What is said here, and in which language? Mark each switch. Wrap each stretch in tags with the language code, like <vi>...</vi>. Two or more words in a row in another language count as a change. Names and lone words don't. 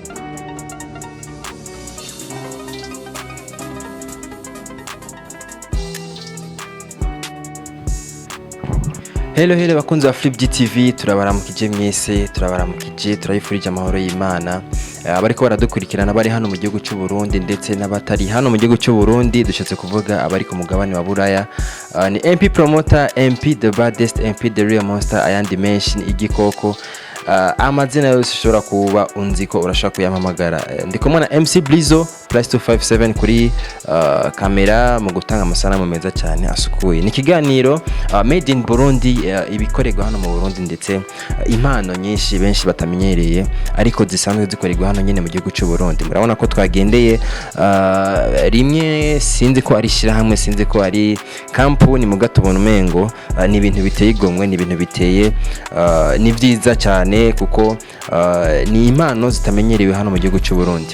<rn>Hello bakunzi ba Flip TV, turabaramukije mwese, turayifurije amahoro y'Imana. Abariko baradukurikirana bari hano mu gihugu cy'u Burundi ndetse n'abatari hano mu gihugu cy'u Burundi, dushatse kuvuga abari ku mugabane wa Buraya. Ni MP Promoter, MP the baddest, MP the real monster, ayandi menshi igikoko. Amazina yose ushobora kuba unziko urashaka kuyampamagara. Ndikumwe na MC Blizo +257 kuri kamera mu gutanga amasanamu meza cyane asukuye. Ni kiganiro</rn> <en>made in Burundi,</en> <rn>ibikorerwa hano mu Burundi ndetse impano nyinshi benshi batamenyereye ariko zisanzwe zikorerwa hano nyine mu gihugu cy'u Burundi. Murabona ko twagendeye rimwe, sinzi ko ari shirahamwe, sinzi ko ari kampuni mu gatubona umengo ni ibintu biteye igomwe, ni ibintu biteye ni byiza cyane kuko ni impano zitamenyerewe hano mu gihugu cy'u Burundi.</rn>